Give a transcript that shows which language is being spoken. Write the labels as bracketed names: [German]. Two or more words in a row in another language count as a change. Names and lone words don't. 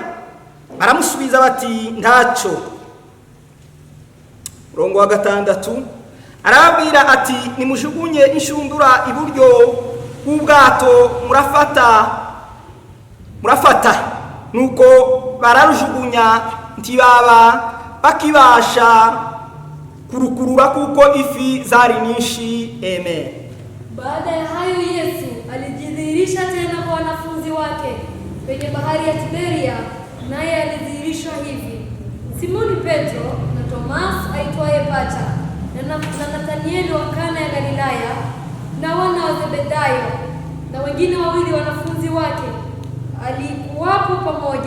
[Kinyarwanda] Baramusubiza bati, ntacyo. Murongo wa 6, arababwira ati, nimujugunye inshundura iburyo bw'ubwato murafata. Nuko bararujugunya, ntibaba bakibasha kurukurura kuko ifi zari nyinshi. Amen. [Swahili] Baada ya hayo Yesu alijidhihirisha tena kwa wanafunzi wake kwenye bahari ya Tiberia, naye alidhihirishwa hivi: Simoni Petro na Tomas aitwaye Pacha na Nathanieli wa Kana ya Galilaya na wana wa Zebedayo na wengine wawili wanafunzi wake alikuwapo pamoja.